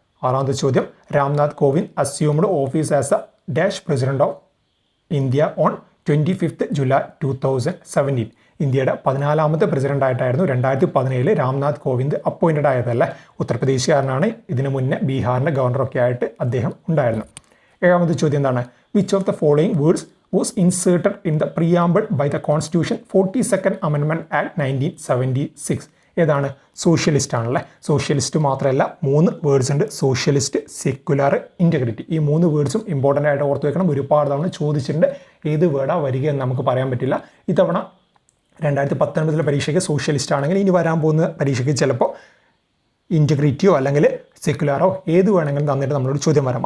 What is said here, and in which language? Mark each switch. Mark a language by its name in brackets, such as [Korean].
[Malayalam] 6ാമത്തെ ചോദ്യം, [English] Ramnath Kovind assumed office as a dash president of India on 25th July 2017. [Malayalam] ഇന്ത്യയുടെ 14ാമത്തെ പ്രസിഡന്റായിട്ടായിരുന്നു 2017 Ramnath Kovind appointed ആയതല്ലേ. ഉത്തർപ്രദേശുകാരനാണ്. ഇതിനു മുന്നേ ബീഹാറിൻ്റെ ഗവർണറൊക്കെ ആയിട്ട് അദ്ദേഹം ഉണ്ടായിരുന്നു. 7ാമത്തെ ചോദ്യം എന്താണ്? [English] Which of the following words was inserted in the preamble by the Constitution 42nd Amendment Act 1976? [Malayalam] ഏതാണ്? സോഷ്യലിസ്റ്റ് ആണല്ലേ. സോഷ്യലിസ്റ്റ് മാത്രമല്ല, 3 വേർഡ്സ് ഉണ്ട്. Socialist, secular, integrity. ഈ 3 വേർഡ്സും ഇമ്പോർട്ടൻ്റ് ആയിട്ട് ഓർത്ത് വെക്കണം. ഒരുപാട് തവണ ചോദിച്ചിട്ടുണ്ട്. ഏത് വേർഡാണ് വരിക എന്ന് നമുക്ക് പറയാൻ പറ്റില്ല. ഇത്തവണ 2019 പരീക്ഷയ്ക്ക് സോഷ്യലിസ്റ്റ് ആണെങ്കിൽ ഇനി വരാൻ പോകുന്ന പരീക്ഷയ്ക്ക് ചിലപ്പോൾ ഇൻറ്റഗ്രിറ്റിയോ അല്ലെങ്കിൽ സെക്യുലറോ ഏത് വേണമെങ്കിലും തന്നിട്ട് നമ്മളോട് ചോദ്യം വരാം.